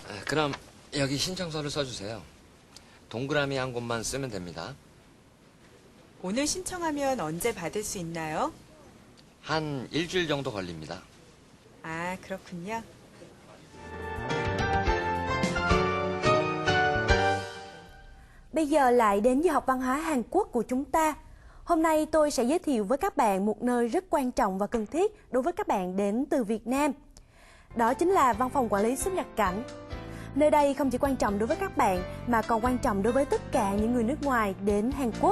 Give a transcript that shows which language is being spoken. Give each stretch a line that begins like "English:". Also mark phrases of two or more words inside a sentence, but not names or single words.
Korean: 그럼 여기 신청서를 써주세요. 동그라미 한 곳만 쓰면 됩니다. 오늘 신청하면 언제 받을 수 있나요? 한 일주일 정도 걸립니다. 아, 그렇군요.
Vietnamese: Bây giờ lại đến giờ học văn hóa Hàn Quốc của chúng ta. Hôm nay tôi sẽ giới thiệu với các bạn một nơi rất quan trọng và cần thiết đối với các bạn đến từ Việt Nam. Đó chính là Văn phòng Quản lý xuất nhập cảnh. Nơi đây không chỉ quan trọng đối với các bạn mà còn quan trọng đối với tất cả những người nước ngoài đến Hàn Quốc.